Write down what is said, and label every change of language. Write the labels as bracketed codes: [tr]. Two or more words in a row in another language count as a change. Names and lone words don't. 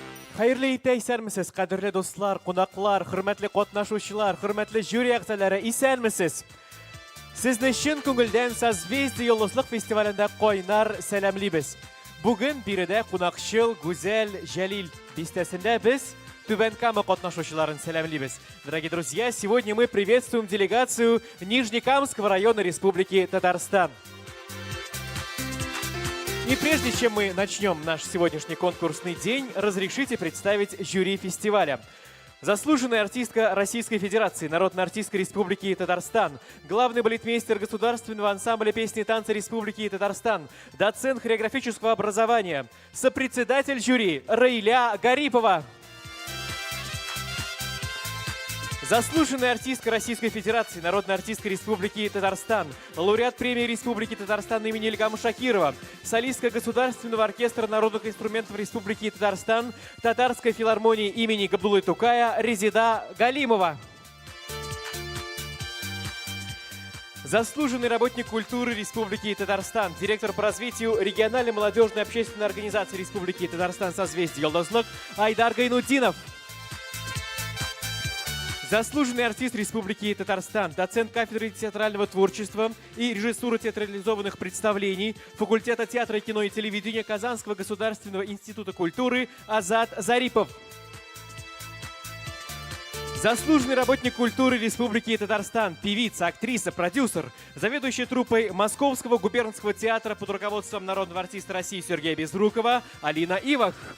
[tt] Хайырлы итә исәнмесез, кадерле дуслар, кунаклар, хөрмәтле катнашучылар, хөрмәтле жюри әгъзалары, исәнмесез? Сезне чын күңелдән Созвездие йолдызлык фестивалендә кайнар сәламлибез. Бүген биредә кунакчыл, гүзәл, җәлил бистәсендә без Түбән Кама катнашучыларын сәламлибез. [ru] Дорогие друзья, сегодня мы приветствуем делегацию Нижнекамского района Республики Татарстан. И прежде чем мы начнем наш сегодняшний конкурсный день, разрешите представить жюри фестиваля. Заслуженная артистка Российской Федерации, Народной артистка Республики Татарстан, главный балетмейстер Государственного ансамбля песни и танца Республики Татарстан, доцент хореографического образования, сопредседатель жюри Раиля Гарипова. Заслуженная артистка Российской Федерации, Народная артистка Республики Татарстан, лауреат премии Республики Татарстан имени Ильгама Шакирова, солистка Государственного оркестра народных инструментов Республики Татарстан, Татарской филармонии имени Габдуллы Тукая Резида Галимова. Заслуженный работник культуры Республики Татарстан, директор по развитию региональной молодежной общественной организации Республики Татарстан «Созвездие йолдызлык» Айдар Гайнутдинов. Заслуженный артист Республики Татарстан, доцент кафедры театрального творчества и режиссуры театрализованных представлений факультета театра, кино и телевидения Казанского государственного института культуры Азат Зарипов. Заслуженный работник культуры Республики Татарстан, певица, актриса, продюсер, заведующая труппой Московского губернского театра под руководством народного артиста России Сергея Безрукова Алина Ивах.